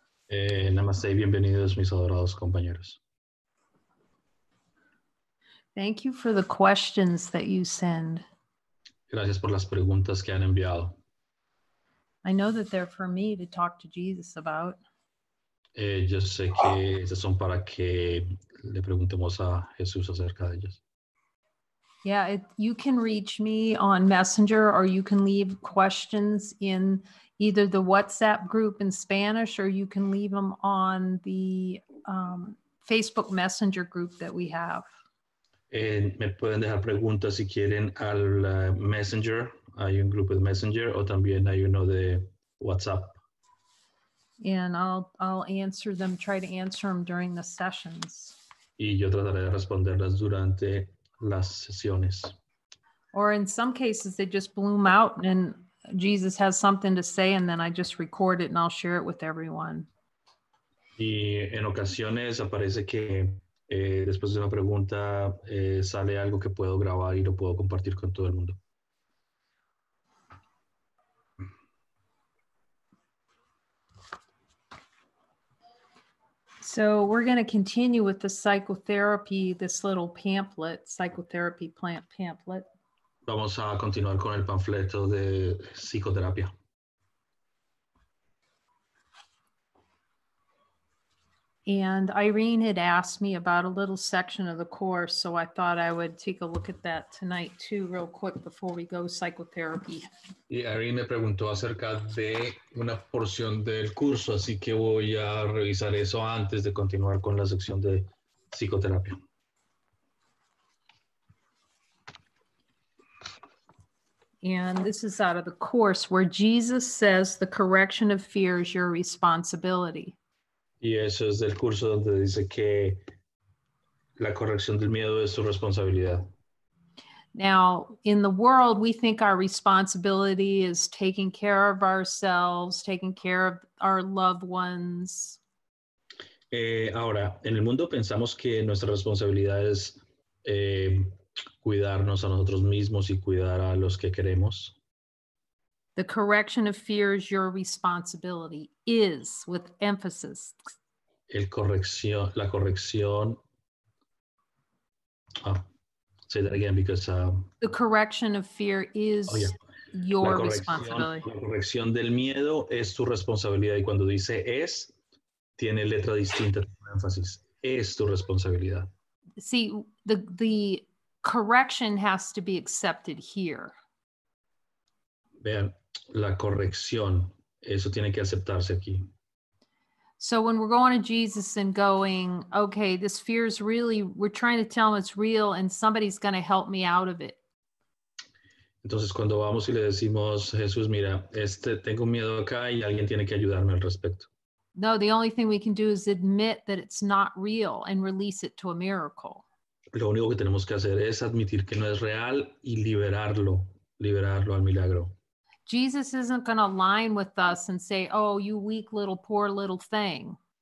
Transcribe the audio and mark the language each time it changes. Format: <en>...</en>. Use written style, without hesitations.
<es>Namaste y bienvenidos mis adorados compañeros.</es> <en>Thank you for the questions that you send.</en> <es>Gracias por las preguntas que han enviado.</es> <en>I know that they're for me to talk to Jesus about.</en> <es>Yo sé que esas son para que le preguntemos a Jesús acerca de ellas.</es> <en>Yeah, you can reach me on Messenger, or you can leave questions in either the WhatsApp group in Spanish, or you can leave them on the Facebook Messenger group that we have.</en> <es>Me pueden dejar preguntas si quieren al Messenger. Hay un grupo de Messenger o también hay uno de WhatsApp.</es> <en>And I'll answer them, try to answer them during the sessions.</en> <es>Y yo trataré de responderlas durante las sesiones.</es> <en>Or in some cases, they just bloom out and Jesus has something to say, and then I just record it and I'll share it with everyone.</en> <es>Y en ocasiones aparece que después de una pregunta sale algo que puedo grabar y lo puedo compartir con todo el mundo.</es> <en>So we're going to continue with the psychotherapy, this little pamphlet, psychotherapy pamphlet.</en> <es>Vamos a continuar con el panfleto de psicoterapia.</es> <en>And Irene had asked me about a little section of the course, so I thought I would take a look at that tonight too, real quick before we go psychotherapy.</en> <es>Y Irene me preguntó acerca de una porción del curso, así que voy a revisar eso antes de continuar con la sección de psicoterapia.</es> <en>And this is out of the course where Jesus says the correction of fear is your responsibility.</en> <es>Y eso es del curso donde dice que la corrección del miedo es tu responsabilidad.</es> <en>Now, in the world, we think our responsibility is taking care of ourselves, taking care of our loved ones.</en> <es>Ahora, en el mundo pensamos que nuestra responsabilidad es cuidarnos a nosotros mismos y cuidar a los que queremos.</es> <en>The correction of fear is your responsibility, is with emphasis.</en> <es>La corrección.</es> <en>Say that again because. The correction of fear is your responsibility.</en> <es>La corrección del miedo es tu responsabilidad y cuando dice es, tiene letra distinta, énfasis. Es tu responsabilidad.</es> <en>See, the correction has to be accepted here.</en> <es>Vean, la corrección, eso tiene que aceptarse aquí.</es> <en>So when we're going to Jesus and going, okay, this fear is really, we're trying to tell him it's real and somebody's going to help me out of it.</en> <es>Entonces cuando vamos y le decimos, Jesús, mira, tengo miedo acá y alguien tiene que ayudarme al respecto.</es> <en>No, the only thing we can do is admit that it's not real and release it to a miracle.</en> <es>Lo único que tenemos que hacer es admitir que no es real y liberarlo al milagro.</es> <en>Jesus isn't going to align with us and say, oh, you weak little, poor little thing.</en>